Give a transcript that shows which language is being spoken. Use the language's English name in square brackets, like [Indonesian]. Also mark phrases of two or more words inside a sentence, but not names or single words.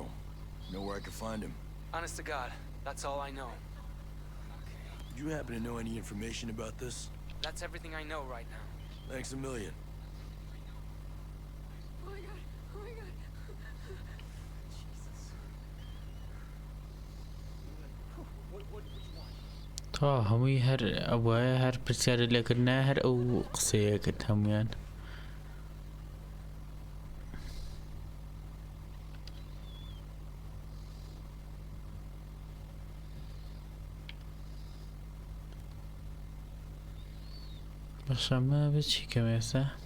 [English] Know where I can find him? Honest to God, that's all I know. Do you happen to know any information about this? That's everything I know right now. Thanks a million. Oh my god! Oh my god! Jesus. [Central Kurdish] تا هەمووی هەر ئەوایە هەر پرسیارە لێکردنا هەر ئەو قسەیە کرد هەمویان. بەشەمە بچی کەمێسە